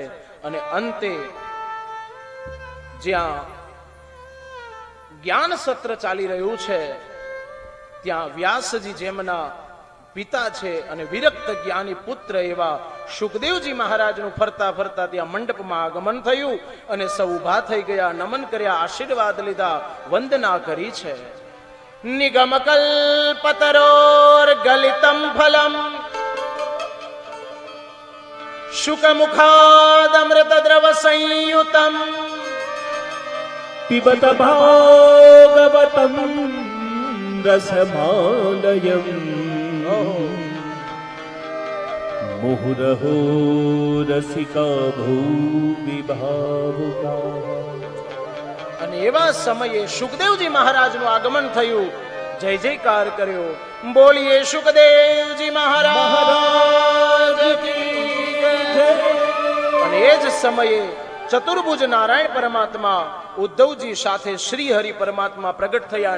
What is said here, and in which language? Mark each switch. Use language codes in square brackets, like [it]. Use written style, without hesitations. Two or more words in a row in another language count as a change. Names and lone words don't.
[gu] અને અંતે જ્યાં જ્ઞાન સત્ર ચાલી રહ્યું છે ત્યાં વ્યાસજી જેમના પિતા છે અને વિરક્ત જ્ઞાની પુત્ર એવા શુકદેવજી મહારાજનું ફરતા ફરતા ત્યાં મંડપમાં આગમન થયું અને સૌ ઊભા થઈ ગયા, નમન કર્યા, આશીર્વાદ લીધા, વંદના કરી છે. [sa] નિગમ કલ્પતરોર ગલિતમ ફલમ શુક મુખાદ અમૃત દ્રવ સંયુતમ पिबत भागवतं रसमालयम् मुहुरहो रसिका भूमि भावुकाः. [gu] અને એવા સમયે શુકદેવજી મહારાજનું આગમન થયું. જય જયકાર કર્યો. બોલીએ શુકદેવજી મહારાજ [hi] की जय. [gu] અને એ જ સમયે ચતુર્ભુજ નારાયણ પરમાત્મા ઉદ્ધવજી સાથે શ્રી હરિ પરમાત્મા પ્રગટ થયા.